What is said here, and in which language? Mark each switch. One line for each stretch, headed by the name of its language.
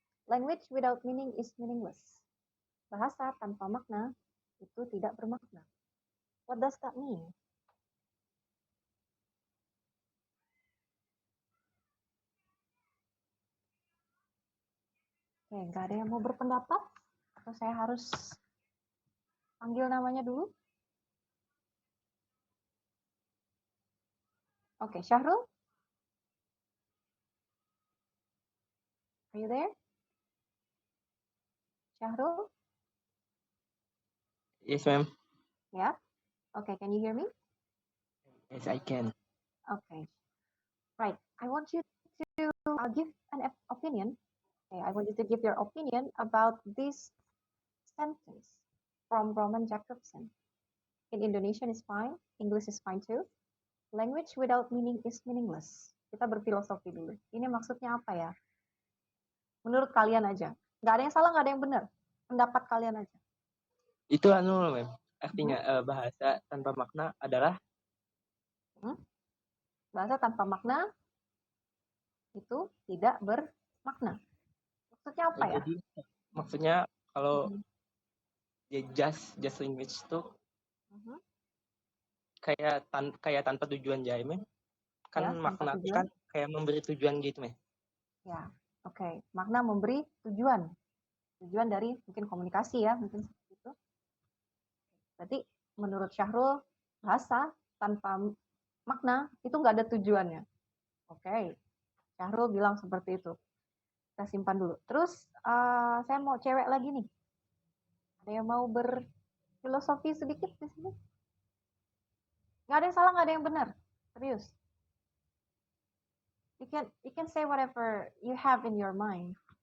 English: Language without meaning is meaningless.
Indonesian: Bahasa tanpa makna itu tidak bermakna.
English: What does that mean?
Indonesian: Oke, nggak ada yang mau berpendapat? Atau saya harus panggil namanya dulu? Oke, Syahrul?
English: Are you there? Syahrul? Yes, ma'am. Yeah? Okay, can you hear me? Yes, I can. Okay. Right. I want you to give an opinion. Okay, I want you to give your opinion about this sentence from Roman Jacobson. In Indonesian is fine, English is fine too. Language without meaning is meaningless.
Indonesian: Kita berfilosofi dulu. Ini maksudnya apa ya? Menurut kalian aja. Nggak ada yang salah, nggak ada yang benar. Pendapat kalian aja. Itu ma'am. Artinya bahasa tanpa makna adalah bahasa tanpa makna itu tidak bermakna. Maksudnya apa ya? Jadi maksudnya kalau
English: just language
Indonesian: itu kayak tanpa tujuan aja, ma'am. Kan ya, makna itu kan kayak memberi tujuan gitu, ma'am. Ya, oke. Makna memberi tujuan. Tujuan dari mungkin komunikasi ya, mungkin seperti itu. Berarti menurut Syahrul, bahasa tanpa makna itu nggak ada tujuannya. Oke, Syahrul bilang seperti itu. Kita simpan dulu. Terus saya mau cewek lagi nih. Ada yang mau berfilosofi sedikit di sini? Nggak ada yang salah, nggak ada yang benar. Serius.
English: You can say whatever you have in your mind.